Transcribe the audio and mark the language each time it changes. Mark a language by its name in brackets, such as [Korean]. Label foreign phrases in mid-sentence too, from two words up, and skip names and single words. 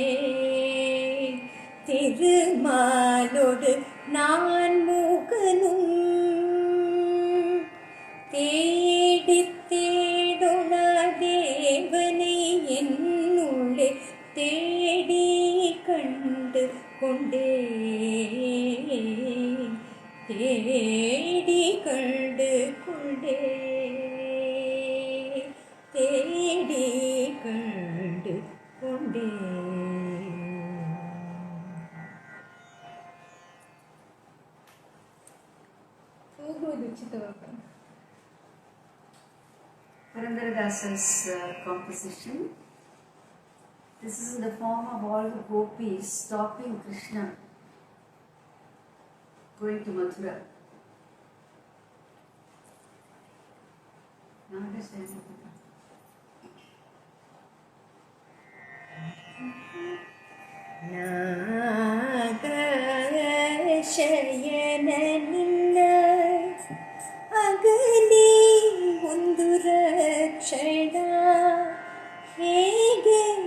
[Tamil] திருமாலோடு நான் முகனும் தேடித் தேடுணா தேவனை என்னுள்ளே தேடி கண்டு கொண்டே தேடி கண்டு கொண்டே தேடி கண்டு கொண்டே. [Kannada] ಹೋಗೋದು ಚಿತ್ತವಾಗ [English] Purandaradas' composition. This is in the form of all the gopis stopping Krishna going to Mathura. Now understand. [Kannada] ನಾಗಶಯನ ನಿನ್ನ ಅಗಲಿ ಒಂದು ರಕ್ಷಣ ಹೇಗೆ